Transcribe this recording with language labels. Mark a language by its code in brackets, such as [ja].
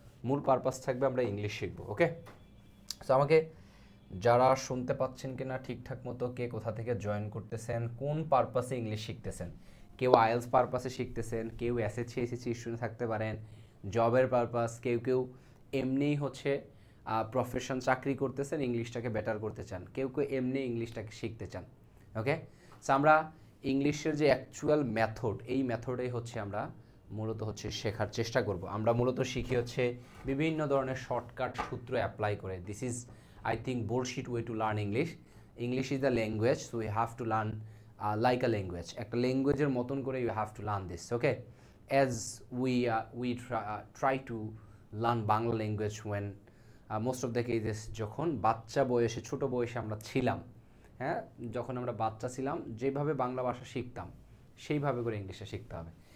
[bn] মূল পারপাস থাকবে আমরা ইংলিশ শিখব। ওকে, সো আমাকে যারা শুনতে পাচ্ছেন কিনা ঠিকঠাক মতো, কে কোথা থেকে জয়েন করতেছেন, কোন পারপাসে ইংলিশ শিখতেছেন, কেউ আইএলস পারপাসে শিখতেছেন, কেউ এসএসসি স্টুডেন্ট থাকতে পারেন, জবের পারপাস, কেউ কেউ এমনিই হচ্ছে প্রফেশন চাকরি করতেছেন, ইংলিশটাকে বেটার করতে চান, কেউ কেউ এমনি ইংলিশটাকে শিখতে চান। ওকে, সো আমরা ইংলিশের যে অ্যাকচুয়াল মেথড, এই মেথডেই হচ্ছে আমরা মূলত হচ্ছে শেখার চেষ্টা করব। আমরা মূলত শিখি হচ্ছে বিভিন্ন ধরনের শর্টকাট সূত্র অ্যাপ্লাই করে। [en] This is I think bullshit way to learn English. English is the language, so you have to learn like a language. [bn] একটা ল্যাঙ্গুয়েজের মতন করে [en] you have to learn this. Okay, as we try to learn Bangla language when most of the cases [bn] যখন বাচ্চা বয়সে, ছোট বয়সে আমরা ছিলাম, হ্যাঁ, যখন আমরা বাচ্চা ছিলাম যেভাবে বাংলা ভাষা শিখতাম সেইভাবে করে ইংলিশে শিখতে হবে।